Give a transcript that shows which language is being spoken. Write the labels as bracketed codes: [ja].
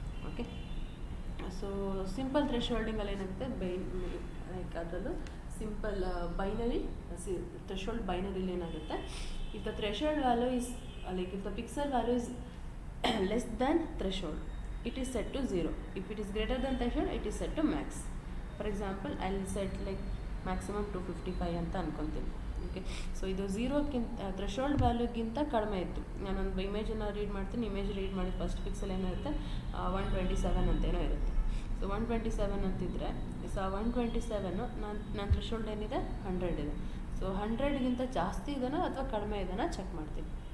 [en] okay, so [kn] simple ಥ್ರೆಶೋಲ್ಡಿಂಗಲ್ಲಿ ಏನಾಗುತ್ತೆ, like ಅದರಲ್ಲೂ simple binary threshold ಬೈನರಿಲಿ ಏನಾಗುತ್ತೆ, [en] If the threshold value is like if the pixel value is less than threshold, it is set to 0. If it is greater than threshold, it is set to max. For example, I will set like maximum 255 [kn] ಅಂತ ಅನ್ಕೊತೀನಿ. Okay, so ಇದು 0ಕ್ಕಿಂತ threshold ವ್ಯಾಲ್ಯೂಗಿಂತ ಕಡಿಮೆ ಇತ್ತು. ನಾನೊಂದು ಇಮೇಜನ್ನು read ಮಾಡ್ತೀನಿ, image read ಮಾಡಿದ first pixel ಏನಿರುತ್ತೆ 127 ಅಂತೇನೋ ಇರುತ್ತೆ. ಸೊ 127 ಅಂತಿದ್ರೆ, ಸೊ 127 ನನ್ನ ಥ್ರೆಶೋಲ್ಡ್ ಏನಿದೆ 100 ಇದೆ. ಸೊ 100ಗಿಂತ ಜಾಸ್ತಿ ಇದೆನಾ ಅಥವಾ ಕಡಿಮೆ ಇದೆನಾ ಚೆಕ್ ಮಾಡ್ತೀನಿ.